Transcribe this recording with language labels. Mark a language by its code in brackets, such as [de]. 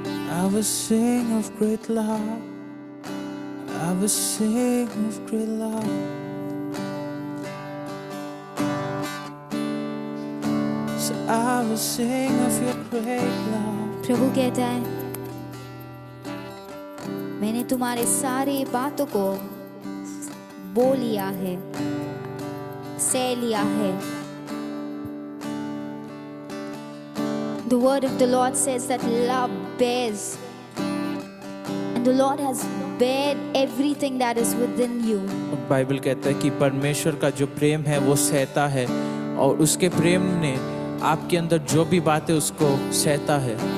[en] I will sing of great love. I will sing of great love. So I will sing of your great love. [hi] प्रभु कहता है मैंने तुम्हारे सारे बातों को बो लिया है, सह लिया है। [en] The word of the Lord says that love bears, and the Lord has bared everything that is within you. [hi] Bible कहता है कि परमेश्वर का जो प्रेम है वो सहता है और उसके प्रेम ने आपके अंदर जो भी बात है उसको सहता है।